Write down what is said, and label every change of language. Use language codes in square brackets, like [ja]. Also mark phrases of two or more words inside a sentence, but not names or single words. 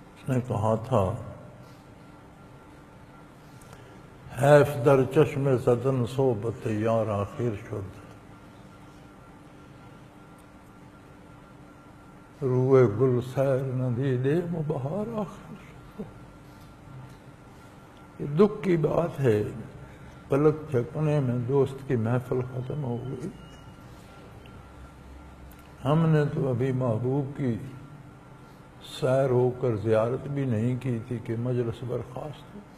[ur] نے کہا تھا [fa] حیف در چشم زدن صحبت یار آخر شد، روئے گل سیر ندیدے مبہار آخر شد۔ [ur] یہ دکھ کی بات ہے، پلک جھپکنے میں دوست کی محفل ختم ہو گئی۔ ہم نے تو ابھی محبوب کی سیر ہو کر زیارت بھی نہیں کی تھی کہ مجلس برخاست ہو۔